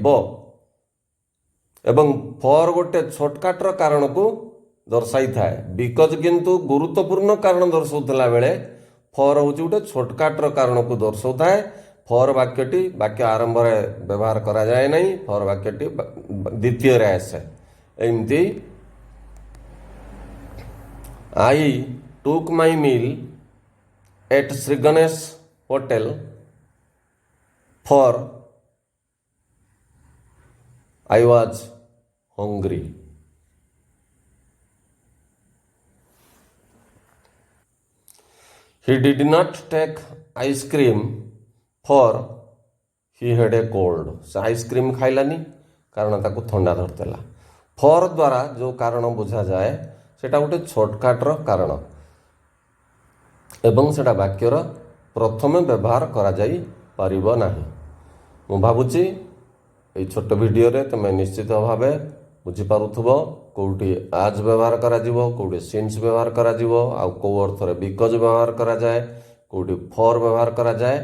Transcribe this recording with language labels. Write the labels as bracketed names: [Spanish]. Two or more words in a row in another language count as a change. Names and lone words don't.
[Odia] ଏବଂ ଫର୍ ଗୋଟେ ଛୋଟକାଟର କାରଣକୁ ଦର୍ଶାଇଥାଏ। ବିକଜ କିନ୍ତୁ ଗୁରୁତ୍ୱପୂର୍ଣ୍ଣ କାରଣ ଦର୍ଶାଉଥିଲା ବେଳେ ଫର୍ ହେଉଛି ଗୋଟେ ଛୋଟକାଟର କାରଣକୁ ଦର୍ଶାଉଥାଏ। ଫର୍ ବାକ୍ୟଟି ବାକ୍ୟ ଆରମ୍ଭରେ ବ୍ୟବହାର କରାଯାଏ ନାହିଁ। ଫର୍ ବାକ୍ୟଟି ଦ୍ୱିତୀୟରେ ଆସେ। [English] ଏମିତି I took my meal at Sri Ganesh Hotel for I was hungry। He did not take ice cream for he had a cold। [Odia] ସେ ଆଇସ୍କ୍ରିମ୍ ଖାଇଲାନି କାରଣ ତାକୁ ଥଣ୍ଡା ଧରିଥିଲା। ଫର୍ ଦ୍ୱାରା ଯେଉଁ କାରଣ ବୁଝାଯାଏ ସେଟା ଗୋଟେ ଛୋଟକାଟର କାରଣ ଏବଂ ସେଟା ବାକ୍ୟର ପ୍ରଥମେ ବ୍ୟବହାର କରାଯାଇପାରିବ ନାହିଁ। ମୁଁ ଭାବୁଛି এই ଛୋଟ ଭିଡ଼ିଓରେ ତୁମେ ନିଶ୍ଚିତ ଭାବେ ବୁଝିପାରୁଥିବ କେଉଁଠି ଆଜ ବ୍ୟବହାର କରାଯିବ, କେଉଁଠି ସିନ୍ସ ବ୍ୟବହାର କରାଯିବ, ଆଉ କେଉଁ ଅର୍ଥରେ ବିକଜ ବ୍ୟବହାର କରାଯାଏ, କେଉଁଠି ଫର୍ ବ୍ୟବହାର କରାଯାଏ।